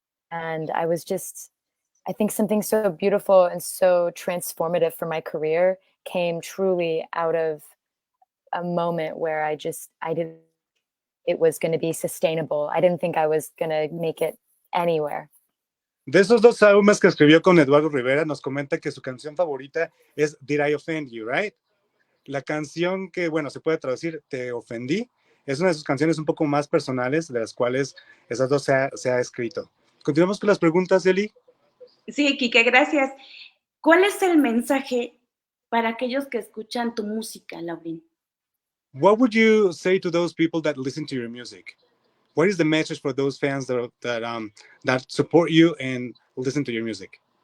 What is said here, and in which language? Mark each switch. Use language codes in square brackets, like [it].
[en] And I think something so beautiful and so transformative for my career came truly out of a moment where I didn't, it was going to be sustainable. I didn't think I was going to make it anywhere. [es] De esos dos álbumes que escribió con Eduardo Rivera, nos comenta que su canción favorita es Did I Offend You, right? La canción que, bueno, se puede traducir Te ofendí, es una de sus canciones un poco más personales, de las cuales esas dos se ha escrito. Continuamos con las preguntas, Eli. Sí, Kike, gracias. ¿Cuál es el mensaje para aquellos que escuchan tu música, Lauren? [en] What would you say to those people that listen to your music? What is the message for those fans that support you and listen to your music?